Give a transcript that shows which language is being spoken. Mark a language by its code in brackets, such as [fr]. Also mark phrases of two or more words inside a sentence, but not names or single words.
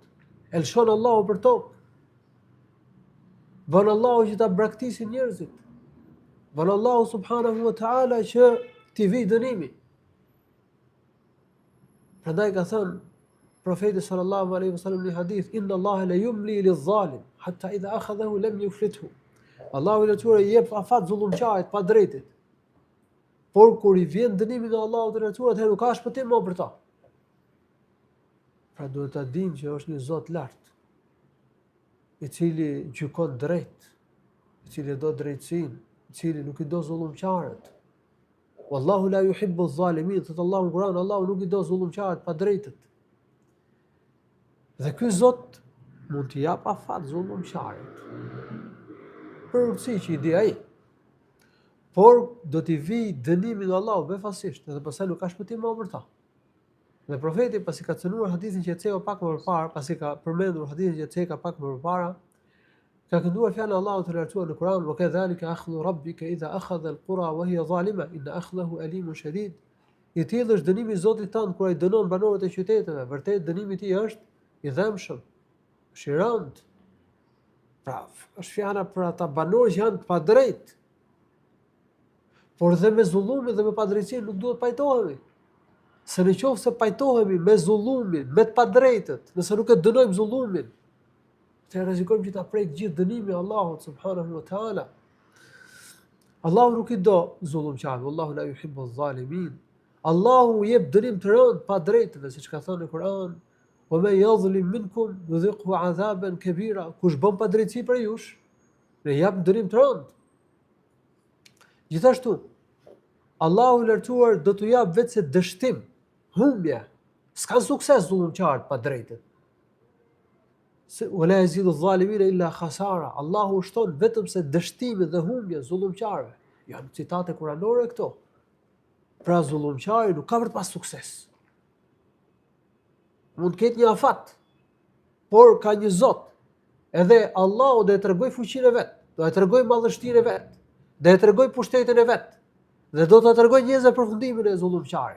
[sq] Elshon Allahu për tokë. Bën Allahu që ta braktisë njerëzit. Bën Allahu [ar] سبحانه وتعالى [sq] që t'i vi dënimi. Prandaj ka thënë profeti [ar] صلى الله عليه وسلم [sq] në hadith, [ar] إن الله ليملي للظالم حتى إذا أخذه لم يفلته. [sq] Allahu i lartësuar i jep afat zullumçarit pa drejtit. Por kur i vjen dënimi nga Allahu i lartësuar, atëherë nuk ka shpëtim më për ta. Pra duhet ta dimë që është një Zot lart, i cili gjykon drejt, i cili do drejtësinë, i cili nuk i do zullumçarët. [ar] والله لا يحب الظالمين, [sq] thot Allahu në Kur'an, Allahu nuk i do zullumçarët pa drejtët. Dhe ky Zot mund t'i jap afat zullumçarit. Për urtësi që i di ai. Por do t'i vi dënimi nga Allahu befasisht, edhe pastaj nuk ka shpëtim më për ta. Dhe profeti pasi ka cënuar hadithin që e ceka pak më parë, pasi ka përmendur hadithin që e ceka pak më parë, ka kënduar fjalën e Allahut të lartësuar në Kur'an, [ar] وكذلك أخذ ربك إذا أخذ القرى وهي ظالمة إن أخذه أليم شديد. [sq] I tillë është dënimi i Zotit tënd kur ai dënon banorët e qyteteve, vërtet dënimi i tij është i dhëmshëm, është i rënd. Pra, është fjala për ata banorë që janë të padrejtë. Por dhe me zullumin dhe me padrejtësinë nuk duhet pajtohemi. Se në qoftë se pajtohemi me zullumin, me të padrejtët, nëse nuk e dënojmë zullumin, të rrezikojmë që ta prejkë gjithë dënimi Allahut [ar] سبحانه وتعالى. [sq] Allahu nuk i do zullumçarët, [ar] الله لا يحب الظالمين. [sq] Allahu jep dënim të rënd pa drejtëve, siç ka thënë në Kur'an, [ar] ومن يظلم منكم نذقه عذابا كبيرا. [sq] Kush bën padrejtësi për jush, ne jap dënim të rënd. Gjithashtu, Allahu i lartësuar do t'u jap vetëse dështim, humbje. S'kan sukses zullumçarët pa drejtët. [ar] ولا يزيد الظالمين إلا خسارا. [sq] Allahu shton vetëm se dështimi dhe humbje zullumçarëve. Janë citate kuranore këto. Pra zullumçari nuk ka për të pas sukses. Mund të ketë një afat, por ka një Zot. Edhe Allahu do e tregoj fuqinë e vet, do e tregoj madhështinë e vet, do e tregoj pushtetin e vet, dhe do ta tregoj njerëzve përfundimin e zullumçarit.